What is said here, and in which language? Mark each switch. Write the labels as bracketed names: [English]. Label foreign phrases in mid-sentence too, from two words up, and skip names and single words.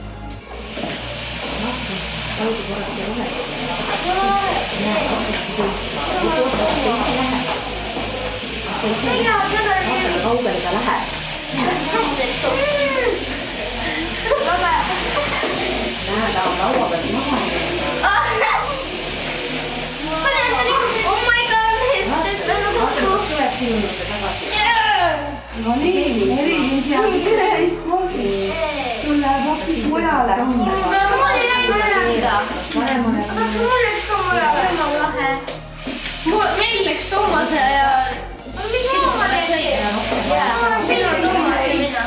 [Estonian] Kaugele ta läheb. Näe, ta on laua peal maha. [English] Oh my god, [Estonian] tuleb sinu juurde tagasi. No nii, Merilin seal teistmoodi. Sul läheb hoopis mujale. Paremale. aga mul läks ka mujale. Meil läks Toomase ja sinu Toomas ja mina.